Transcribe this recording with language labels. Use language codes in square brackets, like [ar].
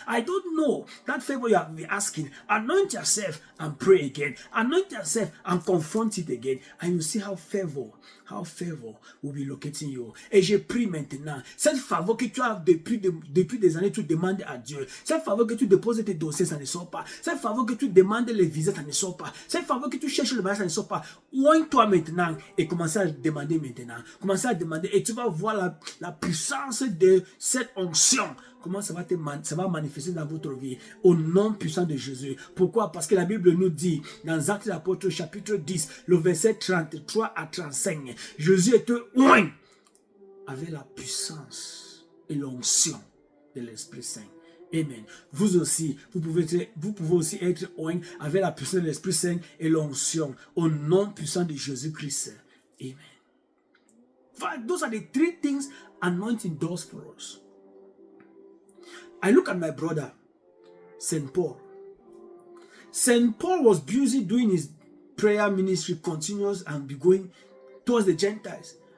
[en] I don't know that favor you have been asking. Anoint yourself and pray again. Anoint yourself and confront it again, and you see how favor will be locating you. [fr] Et je prie maintenant, cette faveur que tu as depuis des années, tu demandes à Dieu. Cette faveur que tu déposes tes dossiers, ça ne sort pas. Cette faveur que tu demandes les visas, ça ne sort pas. Cette faveur que tu cherches le mariage, ça ne sort pas. Oigne-toi maintenant et commence à demander maintenant. Commence à demander et tu vas voir la puissance de cette onction. Comment ça va manifester dans votre vie au nom puissant de Jésus. Pourquoi? Parce que la Bible nous dit dans Actes des Apôtres chapitre 10, le verset 33 à 35, Jésus était oint avec la puissance et l'onction de l'Esprit Saint. Amen. Vous aussi, vous pouvez aussi être oint avec la puissance de l'Esprit Saint et l'onction au nom puissant de Jésus-Christ. Amen. [en] Those are the three things anointing does for us. I look at my brother, St. Paul. St. Paul was busy doing his prayer ministry continuous and be going towards the Gentiles.